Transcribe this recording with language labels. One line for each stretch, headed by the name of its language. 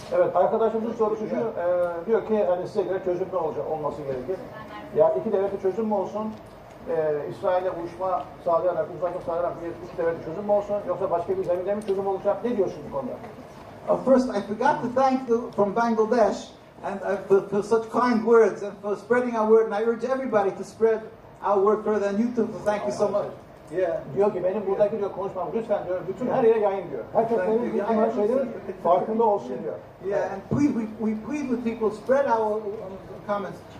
Turkish: Evet, arkadaşımızın sorusu şu, diyor ki hani size göre çözüm ne olması gerekir? Yani iki devletli çözüm mü olsun? İsrail'le uyuşma sağlayarak, uzlaşma sağlayarak bir iki devletli çözüm mü olsun? Yoksa başka bir zeminde mi çözüm olacak? Ne diyorsun bu konuda?
English: First, I forgot to thank from Bangladesh and for such kind words and for spreading our word. And I urge everybody to spread our word further on YouTube. So thank you so much. Yeah.
Turkish: Diyor ki benim buradaki diyor konuşmam lütfen diyor bütün her yere yayın diyor. Herkes benim bildiğim şeylerin farkında olsun diyor.
English: Yeah, and please, we plead with people, spread our comments.